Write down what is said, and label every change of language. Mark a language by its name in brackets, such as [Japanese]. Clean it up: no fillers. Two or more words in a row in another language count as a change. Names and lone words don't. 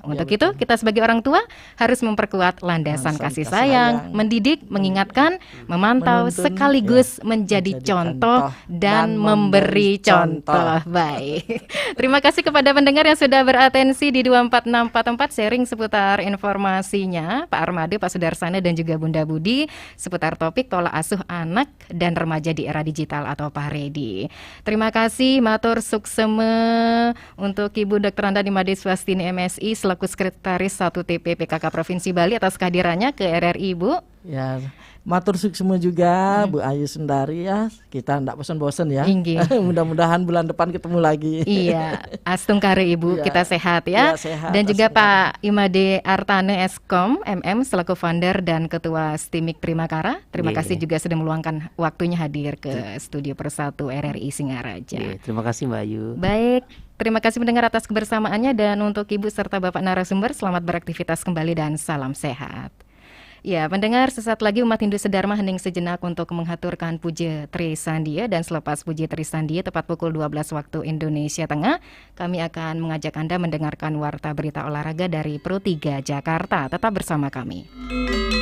[Indonesian] Untuk itu kita sebagai orang tua harus memperkuat landasan kasih sayang, mendidik, mengingatkan, memantau, sekaligus menjadi contoh dan memberi contoh. Baik. Terima kasih kepada pendengar yang sudah beratensi di 24644 sharing seputar informasinya, Pak Armade, Pak Sudarsana, dan juga Bunda Budi seputar topik pola asuh anak dan remaja di era digital atau PAREDI. Terima kasih [Balinese] matur sukseme [Indonesian] untuk Ibu Dr. Anda Made Swastini MSI selaku Sekretaris 1 TP PKK Provinsi Bali atas kehadirannya ke RRI, Bu. Ya, [Balinese] matur suksema [Indonesian] juga Bu Ayu Sundari ya. Kita enggak bosan-bosan ya. Mudah-mudahan bulan depan ketemu lagi. Iya, astung kare Ibu, kita sehat ya. Sehat, dan juga Pak Imade Artane Eskom MM selaku founder dan ketua STIMIK Primakara. Terima kasih juga sudah meluangkan waktunya hadir ke studio Persatu RRI Singaraja. Terima kasih Mbak Ayu. Baik, terima kasih mendengar atas kebersamaannya, dan untuk Ibu serta Bapak narasumber selamat beraktivitas kembali dan salam sehat. Ya, pendengar, sesaat lagi umat Hindu Sedharma hening sejenak untuk menghaturkan puja Tri Sandia, dan selepas puja Tri Sandia tepat pukul 12 waktu Indonesia Tengah, kami akan mengajak Anda mendengarkan warta berita olahraga dari Pro 3 Jakarta. Tetap bersama kami.